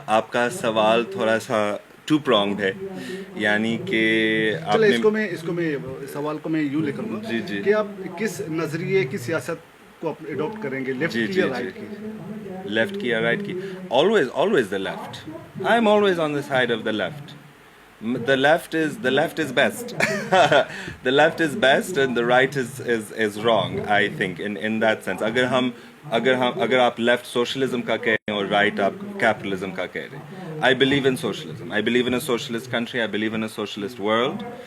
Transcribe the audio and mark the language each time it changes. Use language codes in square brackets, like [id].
[ur] آپ کا سوال تھوڑا سا ٹو پرونگڈ ہے، یعنی کہ آپ چلے نے اس کو میں سوال کو میں یوں لے کروں گا جی کہ آپ کس نظریے کی سیاست کو اڈاپٹ کریں گے، لیفٹ کی یا رائٹ کی؟ لیفٹ کی یا رائٹ کی؟ [en] always the left. I'm always on the side of the left. The left is best. The left is best and the right is wrong, I think, in that sense. [ur] اگر آپ left socialism کا کہہ رہے ہیں اور right آپ capitalism کا کہہ رہے ہیں. [en] I believe in socialism. I believe in a socialist country. I believe in a socialist world.